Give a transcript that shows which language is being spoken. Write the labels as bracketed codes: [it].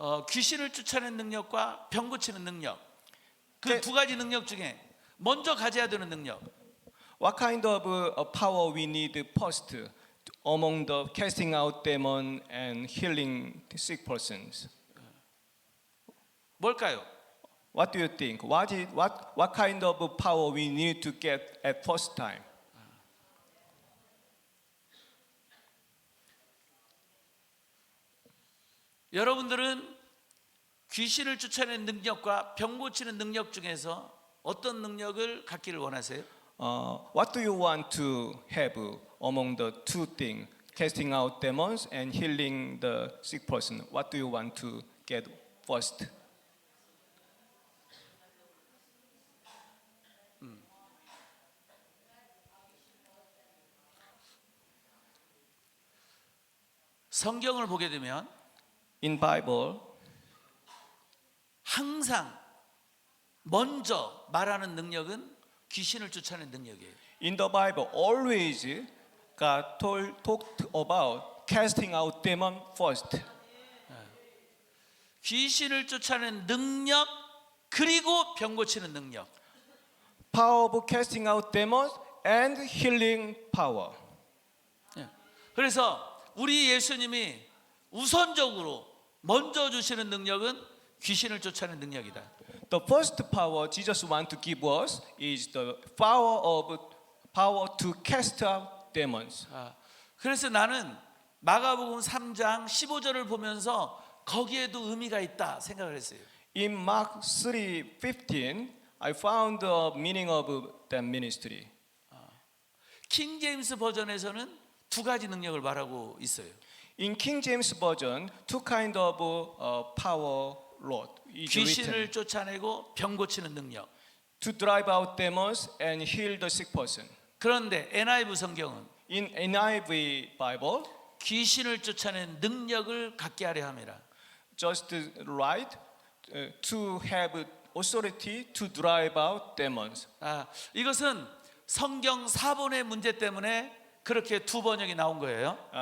[ko] 귀신을 쫓아내는 능력과 병 고치는 능력. 그 네. 두 가지 능력 중에 먼저 가져야 되는 능력. [en] What kind of power we need first among the casting out demon and healing the sick persons? [ko] 뭘까요? [en] What do you think? What kind of power we need to get at first time? [ko] 여러분들은 귀신을 쫓아내는 능력과 병 고치는 능력 중에서 어떤 능력을 갖기를 원하세요? [en] What do you want to have among the two things, casting out demons and healing the sick person? What do you want to get first? [ko] 성경을 보게 되면 [en] In Bible, [ko] 항상 먼저 말하는 능력은 귀신을 쫓아내는 능력이에요. [en] in the Bible, always God talked about casting out demon first. [ko] 귀신을 쫓아내는 능력 그리고 병 고치는 능력. [en] Power of casting out demons and healing power. [ko] 그래서 우리 예수님이 우선적으로 먼저 주시는 능력은 귀신을 쫓아내는 능력이다. [en] The first power Jesus wants to give us is the power to cast out demons. [ko] 그래서 나는 마가복음 3장 15절을 보면서 거기에도 의미가 있다 생각을 했어요. [en] In Mark 3:15, I found the meaning of that ministry. [ko] 킹 제임스 버전에서는 두 가지 능력을 말하고 있어요. [en] In King James Version, two kind of power Lord is [ko] 귀신을 [en] written [ko] 쫓아내고 병 고치는 능력. [en] to drive out demons and heal the sick person. [ko] 그런데 NIV 성경은 [en] In NIV Bible, [ko] 귀신을 쫓아내는 능력을 갖게 하려 함이라. [en] just right to have authority to drive out demons. [ko] 이것은 성경 사본의 문제 때문에 그렇게 두 번역이 나온 거예요.